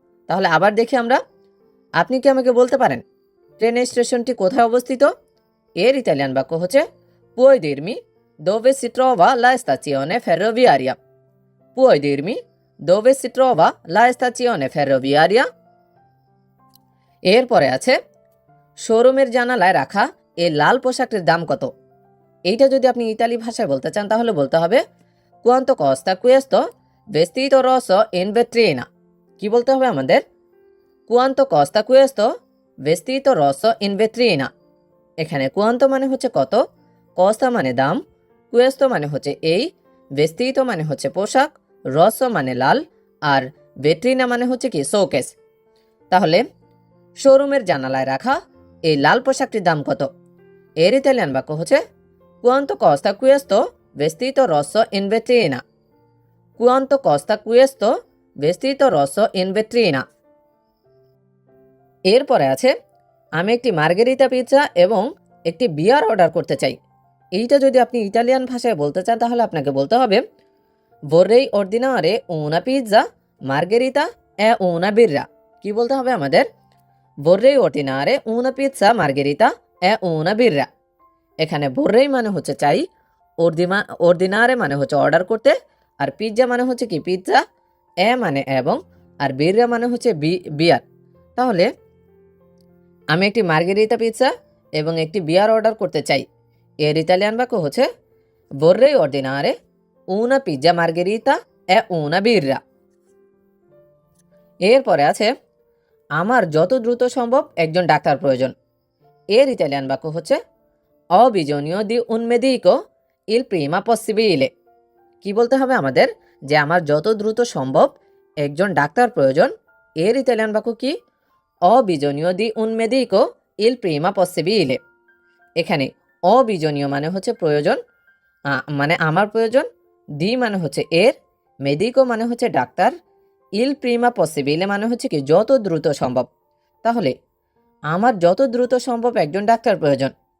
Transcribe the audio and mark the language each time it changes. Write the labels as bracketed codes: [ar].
[bn] তাহলে আবার দেখি আমরা, আপনি কি আমাকে বলতে পারেন ট্রেন স্টেশনটি কোথায় অবস্থিত, এর ইতালিয়ান বাক্য হচ্ছে [it] পুয় দিরমি দোভে সি ট্রভা লা স্তাচিওনে ফেররোভিয়ারিয়া, [bn] পুয় দিরমি দোভে সি ট্রভা লা স্তাচিওনে ফেররোভিয়ারিয়া। এরপরে আছে শোরুমের জানালায় রাখা এই লাল পোশাকটির দাম কত, এইটা যদি আপনি ইতালি ভাষায় বলতে চান তাহলে বলতে হবে [it] quanto costa questo vestito rosso in vetrina। [bn] কি বলতে হবে আমাদের, [it] quanto costa questo vestito rosso in vetrina। [bn] এখানে quanto মানে হচ্ছে কত, costa মানে দাম, questo মানে হচ্ছে এই, vestito মানে হচ্ছে পোশাক, rosso মানে লাল, আর vetrina মানে হচ্ছে কি শোকেস। তাহলে শোরুমের জানালায় রাখা এই লাল পোশাকটির দাম কত, এর ইতালিয়ান বাক্য হচ্ছে [it] quanto costa questo vestito rosso in vetrina, [bn] quanto costa questo vestito rosso in vetrina। এরপরে আছে আমি একটি মার্গেরিতা পিৎজা এবং একটি বিয়ার অর্ডার করতে চাই, এইটা যদি আপনি ইতালিয়ান ভাষায় বলতে চান তাহলে আপনাকে বলতে হবে [it] vorrei ordinare una pizza margherita e una birra। [bn] কি বলতে হবে আমাদের? [it] vorrei ordinare una pizza margherita e una birra। [bn] এখানে vorrei মানে হচ্ছে চাই, ordinare মানে হচ্ছে অর্ডার করতে, আর পিৎজা মানে হচ্ছে কি পিৎজা, এ মানে এবং, আর বিররা মানে হচ্ছে বিয়ার। তাহলে আমি একটি মার্গেরিতা পিৎজা এবং একটি বিয়ার অর্ডার করতে চাই। এর ইতালিয়ান বাক্য হচ্ছে [it] vorrei ordinare una pizza margherita e una birra। [bn] এরপরে আছে আমার যত দ্রুত সম্ভব একজন ডাক্তার প্রয়োজন। এর ইতালিয়ান বাক্য হচ্ছে [it] ho bisogno di un medico il prima possibile। [bn] কি বলতে হবে আমাদের? যে আমার যত দ্রুত সম্ভব একজন ডাক্তার প্রয়োজন। এর ইতালিয়ান বাক্য কি? [it] ho bisogno di un medico il prima possibile। [bn] এখানে অবিজনীয় মানে হচ্ছে প্রয়োজন, মানে আমার প্রয়োজন, দি মানে হচ্ছে এর, মেডিকো মানে হচ্ছে ডাক্তার, ইল প্রিমা পসিবিলে মানে হচ্ছে কি যত দ্রুত সম্ভব। তাহলে আমার যত দ্রুত সম্ভব একজন ডাক্তার প্রয়োজন।